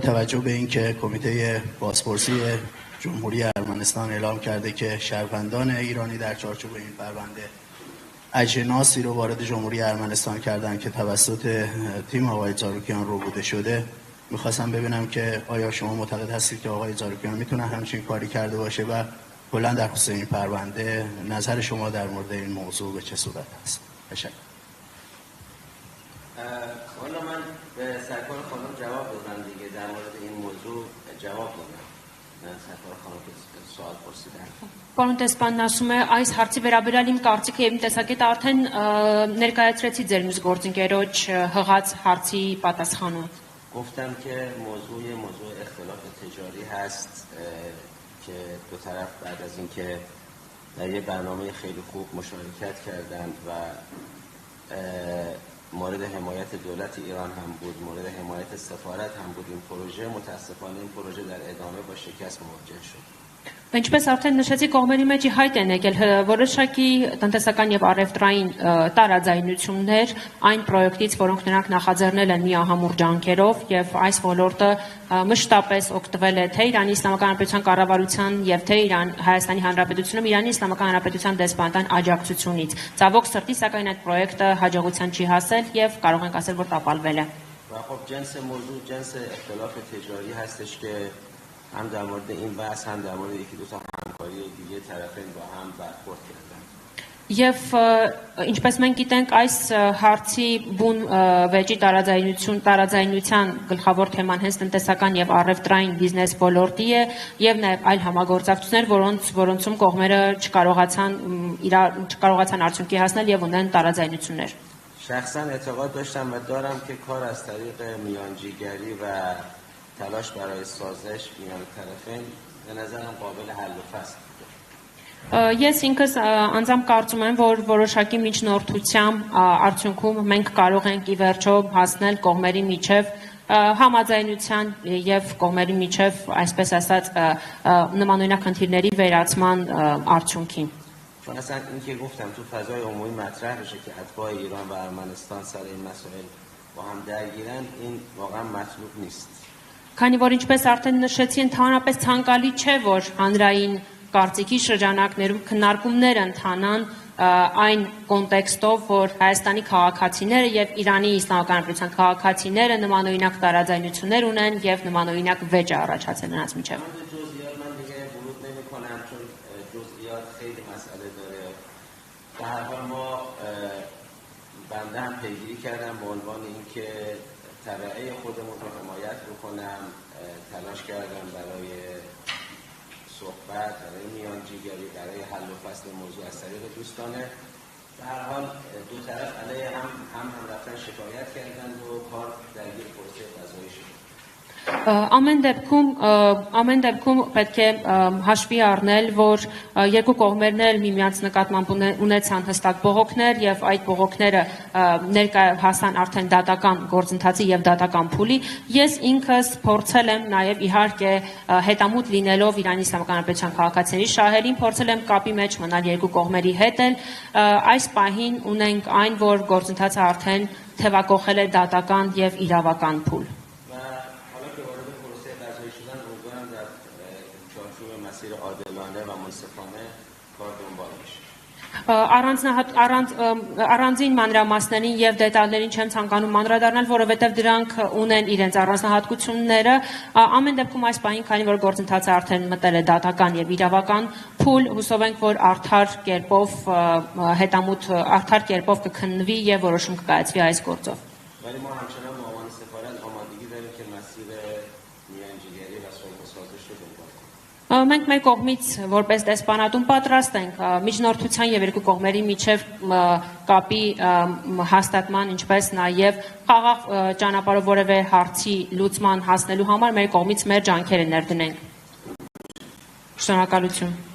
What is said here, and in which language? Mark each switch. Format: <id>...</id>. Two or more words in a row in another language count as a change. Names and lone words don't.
<fa>توجه به اینکه کمیته بازپرسی جمهوری ارمنستان اعلام کرده که شهروندان ایرانی در چارچوب این پرونده اجناسی رو وارد جمهوری ارمنستان کردن که توسط تیم آقای جاروکیان رو بوده شده، میخواستم ببینم که آیا شما معتقد هستید که آقای جاروکیان میتونه همچین کاری کرده باشه و کلا در خصوص این پرونده نظر شما در مورد این موضوع به چه صورت است؟ تشکر. والا من به سرکار خانم جواب دادم دیگه، در مورد این موضوع جواب دادم. سرکار خانم که سوال پرسیدن.</fa> <hy>Պարոն դեսպանն ասում է, այս հարցի վերաբերյալ իմ կարծիքը եւ իմ տեսակետը արդեն ներկայացրեցի ձեր մյուս գործընկերոջ հղած հարցի պատասխանում։</hy> <fa>گفتم که موضوع اختلاف تجاری هست که دو طرف بعد از اینکه در یه برنامه خیلی خوب مشارکت کردند و مورد حمایت دولت ایران هم بود، مورد حمایت سفارت هم بود این پروژه، متاسفانه این پروژه در ادامه با شکست مواجه شد.</fa> <hy>Ինչպես արդեն նշեցի, կողմերի մեջ հայտ են եկել որոշակի տնտեսական եւ առևտրային տարաձայնություններ այն պրոյեկտից, որոնք նրանք նախաձեռնել են միահամուռ ջանքերով եւ այս ոլորտը մշտապես օգտվել է թե Իրանի Իսլամական Հանրապետության կառավարության եւ թե Հայաստանի Հանրապետությունում Իրանի Իսլամական Հանրապետության դեսպանատան աջակցությունից։ Ցավոք սրտի, սակայն այդ պրոյեկտը հաջողության չի հասել եւ կարող ենք ասել, որ տապալվել է։</hy> <fa>و خب جنس موضوع جنس اختلاف تجاری هستش که هم در مورد این بحث هم در مورد یکی دو تا همکاری دیگه طرفین با هم برخورد کردن.</fa> <hy>Եվ ինչպես մենք գիտենք, այս հարցի բուն վեճի տարաձայնության գլխավոր թեման հենց տնտեսական եւ առևտրային բիզնես ոլորտի է եւ նաեւ այլ համագործակցություններ, որոնցում կողմերը չկարողացան արդյունքի հասնել եւ ունեն տարաձայնություններ։</hy> <fa>شخصا اعتقاد داشتم و دارم که کار از طریق میانجیگری و تلاش برای سازش میان طرفین به نظرم قابل حل و فصل بود.</fa> <hy>Ես ինքս անձամբ կարծում եմ, որ որոշակի միջնորդությամբ արդյունքում մենք կարող ենք ի վերջո հասնել կողմերի միջև համաձայնության եւ կողմերի միջև, այսպես ասած, նմանօրինակ խնդիրների վերացման արդյունքին։</hy> <fa>چون اصلا این که گفتم تو فضای عمومی مطرح بشه که اتباع ایران و ارمنستان سر این مسائل با هم درگیرن این واقعا مطلوب نیست.</fa> <hy>Քանի որ ինչպես արդեն նշեցի, ընդհանրապես ցանկալի չէ, որ հանրային կարծիքի շրջանակներում քննարկումներ ընթանան այն կոնտեքստով, որ Հայաստանի քաղաքացիները եւ Իրանի Իսլամական Հանրապետության քաղաքացիները նմանօրինակ տարաձայնություններ ունեն եւ նմանօրինակ վեճ է առաջացել նրանց միջեւ։</hy> <fa>من دیگه ورود نمی‌کنم چون جزئیات خیلی مسئله داره. به هر حال ما بنده هم پیگیری کردم به عنوان اینکه تبعه خودمون رو حمایت بکنم، تلاش کردم برای صحبت، برای میانجیگری، برای حل و فصل موضوع از طریق دوستانه. به هر حال دو طرف علیه هم رفتن شکایت کردند و کار درگیر پروسه قضایی شد.</fa> <hy>Ամեն դեպքում պետք է հաշվի առնել, որ երկու կողմերն էլ միմյանց նկատմամբ ունեցան հստակ բողոքներ եւ այդ բողոքները ներկա հասան արդեն դատական գործընթացի եւ դատական փուլի։ Ես ինքս փորձել եմ նաեւ իհարկե հետամուտ լինելով Իրանի Իսլամական Հանրապետության քաղաքացիների շահերին, փորձել եմ կապի մեջ մնալ երկու կողմերի հետ էլ։ Այս պահին ունենք այն, որ գործընթացը արդեն թևակողել է դատական եւ իրավական փուլ։</hy> <fa>عادلانه و منصفانه کار دنبال میشه.</fa> <hy>Առանձին մանրամասներին եւ դետալներին չեմ ցանկանում անդրադառնալ, որովհետեւ դրանք ունեն իրենց առանձնահատկությունները։ Ամեն դեպքում այս պահին, քանի որ գործընթացը արդեն մտել է դատական եւ իրավական փուլ, հուսով ենք, որ արդար կերպով կքննվի եւ որոշում կկայացվի այս գործով։</hy> <fa>ولی ما همچنان به عنوان سفارت آمادگی داریم که مسیر میانجیگری و صلح و سازش رو دنبال کنیم.</fa> <hy>Մենք մեր կողմից որպես դեսպանատուն պատրաստ ենք միջնորդության եւ երկու կողմերի միջև կապի հաստատման, ինչպես նաեւ խաղաղ ճանապարհով որևէ հարցի լուծման հասնելու համար մեր կողմից մեր ջանքերը ներդնենք։ Շնորհակալություն։</hy>